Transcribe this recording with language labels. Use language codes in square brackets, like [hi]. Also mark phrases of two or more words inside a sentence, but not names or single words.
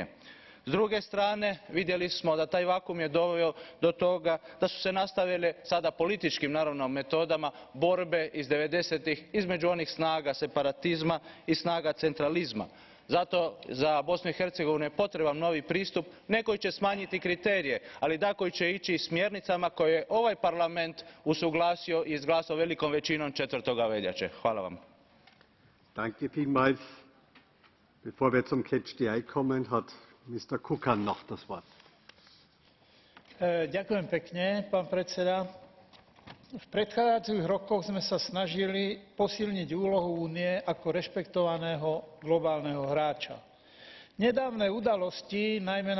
[hr] S druge strane, vidjeli smo da taj vakuum je doveo do toga da su se nastavile sada političkim naravno metodama borbe iz 90-ih između onih snaga separatizma i snaga centralizma. Zato za Bosnu i Hercegovinu je potreban novi pristup, ne koji će smanjiti kriterije, ali da koji će ići smjernicama koje je ovaj Parlament usuglasio i izglasao velikom većinom 4. veljače. Hvala vam. [de] Danke vielmals. Bevor wir zum [en] Catch the Eye [de] kommen, hat Mr. Kukan noch das Wort. [sk] Ďakujem pekne, pán predseda. V predchádzajúcich rokoch sme sa snažili posilniť úlohu Únie ako rešpektovaného globálneho hráča. Nedávne udalosti, najmä na